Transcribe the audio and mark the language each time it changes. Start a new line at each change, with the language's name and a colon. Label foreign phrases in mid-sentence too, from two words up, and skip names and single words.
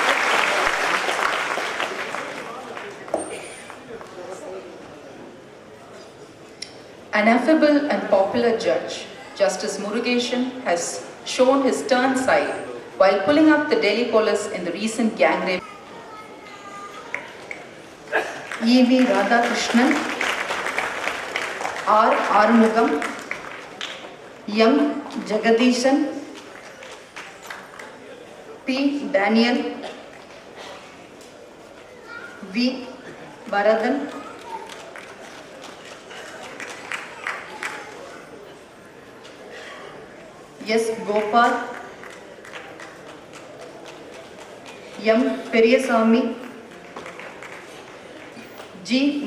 English: An affable and popular judge, Justice Murugeshan, has shown his stern side while pulling up the Delhi police in the recent gang rape. E.V. Radhakrishnan, R. Arumugam, M. Jagadishan, P. Daniel, V. Baradan, S. Gopal, M. Periyasamy, G.